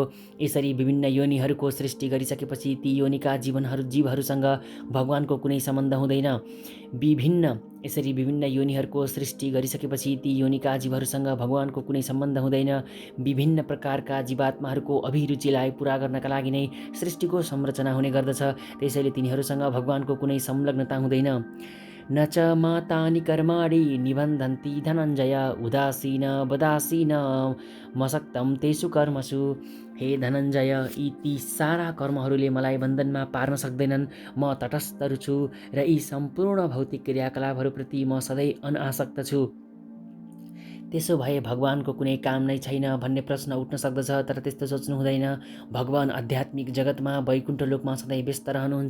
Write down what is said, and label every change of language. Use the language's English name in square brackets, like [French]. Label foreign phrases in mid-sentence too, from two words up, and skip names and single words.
[Nepali] यसरी विभिन्न योनिहरूको सृष्टि गरिसकेपछि ती योनिका जीवहरूसँग भगवानको कुनै सम्बन्ध हुँदैन। यसरी विभिन्न योनिहरूको सृष्टि गरिसकेपछि ती योनिका जीवहरूसँग भगवानको कुनै सम्बन्ध हुँदैन। विभिन्न प्रकारका जीवात्माहरूको अभिरुचिलाई पूरा गर्नका लागि नै सृष्टिको संरचना हुने गर्दछ। त्यसैले तिनीहरूसँग भगवानको कुनै संलग्नता हुँदैन। [Sanskrit] न च मातानि कर्माणि निबन्धन्ति धनञ्जय उदासीन वदासीन मसक्तं तेषु कर्मसु। [Nepali] हे धनञ्जय, यी ती सारा कर्महरूले मलाई बन्धनमा पार्न सक्दैनन्। म तटस्थ छु र यी सम्पूर्ण भौतिक क्रियाकलापहरूप्रति म सधैँ अनासक्त छु। त्यसो भए भगवानको कुनै काम नै छैन भन्ने प्रश्न उठ्न सक्दछ, तर त्यस्तो सोच्नु हुँदैन। भगवान आध्यात्मिक जगतमा वैकुण्ठ लोकमा सधैँ व्यस्त रहनुहुन्छ।